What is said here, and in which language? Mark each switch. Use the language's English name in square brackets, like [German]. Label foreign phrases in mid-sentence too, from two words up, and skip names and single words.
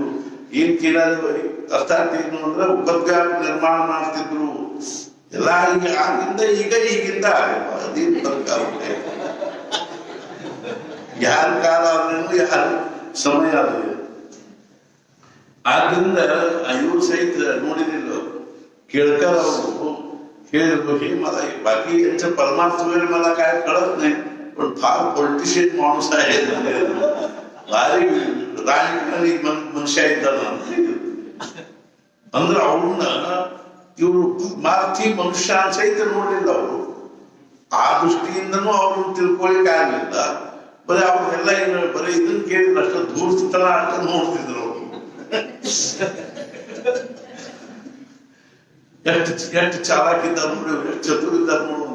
[Kannada] ಏನಾದ್ರು ಅರ್ಥಾತ್ ಏನು ಅಂದ್ರೆ ಉಪದ್ವ್ಯಾಪ ನಿರ್ಮಾಣ ಮಾಡ್ತಿದ್ರು. ಎಲ್ಲ ಈಗ ಆಗಿಂದ ಈಗಿಂದ ಅದೇನು ಫರ್ಕ್ ಆಗುತ್ತೆ. ಯಾರ ಕಾಲ ಆದ್ರೇನು ಯಾರ ಸಮಯ ಆದ್ರೆ ಆದ್ರಿಂದ ಇವ್ರು ಸಹಿತ ನೋಡಿದಿಲ್ಲ [Marathi] केळकर हे मला बाकी यांच्या परमार्थ वगैरे मला काय कळत नाही, पण फार पॉलिटिशियन माणूस आहे, भारी राजकारणी मनुष्य [Kannada] ಇದ್ದಾನ ಅಂದ್ರೆ ಅವ್ರನ್ನ ಇವರು ಪರಮಾರ್ಥಿ ಮನುಷ್ಯ ಸಹಿತ ನೋಡಲಿಲ್ಲ. ಅವರು ಆ ದೃಷ್ಟಿಯಿಂದನೂ ಅವ್ರನ್ನ ತಿಳ್ಕೊಳಿಕ್ ಆಗ್ಲಿಲ್ಲ. ಬರೀ ಅವ್ರನ್ನೆಲ್ಲ ಏನು ಬರೀ ಇದನ್ನ ಕೇಳಿದ್ರೆ ಅಷ್ಟು ದೂರತನ ಅಷ್ಟ ನೋಡ್ತಿದ್ರು. ಅವರು ಎಷ್ಟು ಚಾಲಾಕಿದ್ದಾರೆ ನೋಡಿ, ಎಷ್ಟು ಚತುರಿದ್ದಾರೆ ನೋಡುವಂತ.